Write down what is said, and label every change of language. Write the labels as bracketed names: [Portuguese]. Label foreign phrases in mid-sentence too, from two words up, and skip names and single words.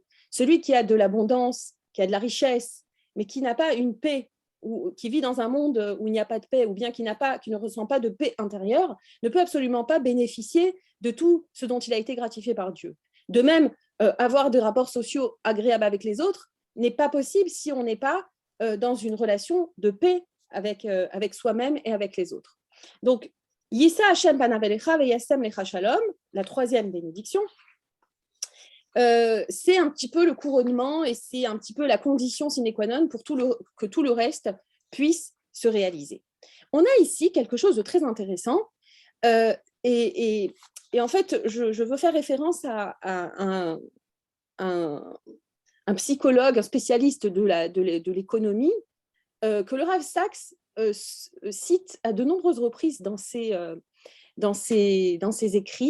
[French] Celui qui a de l'abondance, qui a de la richesse, mais qui n'a pas une paix, ou qui vit dans un monde où il n'y a pas de paix, ou bien qui ne ressent pas de paix intérieure, ne peut absolument pas bénéficier de tout ce dont il a été gratifié par Dieu. De même, avoir des rapports sociaux agréables avec les autres n'est pas possible si on n'est pas dans une relation de paix avec soi-même et avec les autres. Donc, [Hebrew] ישא השם פניו אליך וישם לך שלום, [French] la troisième bénédiction, c'est un petit peu le couronnement et c'est un petit peu la condition [Latin] sine qua non [French] pour que tout le reste puisse se réaliser. On a ici quelque chose de très intéressant et en fait, je veux faire référence à un psychologue, un spécialiste de l'économie, que le Rav Sachs cite à de nombreuses reprises dans ses écrits.